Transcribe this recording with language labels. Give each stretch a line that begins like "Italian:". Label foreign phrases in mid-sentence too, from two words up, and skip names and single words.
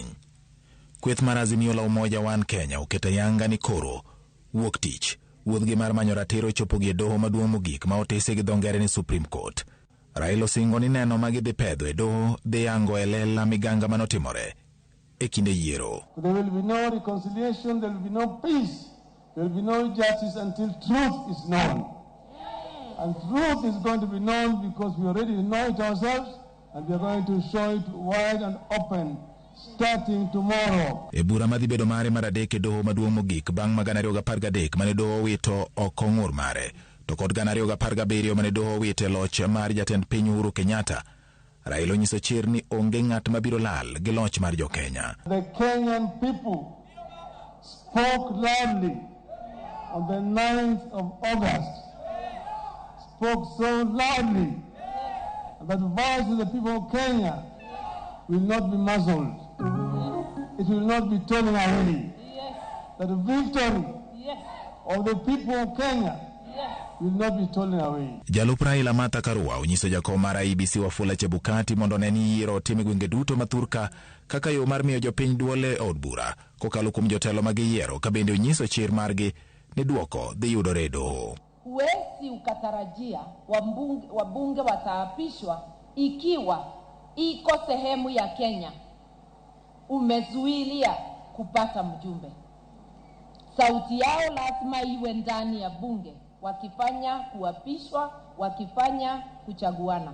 Luo (Kenya and Tanzania): Kweth mar Azimio la Umoja One Kenya oketa yanga ni koro wuok tich wuodhgi mar manyo ratiro chopo gi doho maduong' mogik ma otese gi dhongere ni Supreme Court. Raila osingo ni neno ma gidhi pedho e doho dhi yango e lela miganga manotimore e kinde yiero.
English: There will be no reconciliation, there will be no peace. There will be no justice until truth is known. And truth is going to be known because we already know it ourselves and we are going to show it wide and open starting tomorrow.
Luo (Kenya and Tanzania): E bura madhi bedo mare maradek e doho maduong' mogik bang' magana 2013 mane doho wito oko ng'ur mare to kod gana 2017 mane doho wito loch mar jatend piny Uhuru Kenyatta. Raila onyiso chir ni onge ng'at mabiro lal gi loch mar jo Kenya.
English: The Kenyan people spoke loudly on the 9th of August, spoke so loudly that the voice of the people of Kenya will not be muzzled. It will not be turning away. That the victory of the people of Kenya will not be stolen away.
Luo (Kenya and Tanzania): Jalup Raila Martha Karua onyiso jakom mar IEBC Wafula Chebukati mondo ne ni yiero time gwenge duto mathurka kaka yo mar miyo jopiny duole od bura kokalo kuom jotelo mag yiero, ka bende onyiso chir margi ni duoko dhi yudore doho.
Swahili: Huwezi ukatarajia wabunge wataapishwa ikiwa iko sehemu ya Kenya umezuilia kupata mjumbe. Sauti yao lazima iwe ndani ya bunge, wakifanya kuapishwa, wakifanya kuchaguana.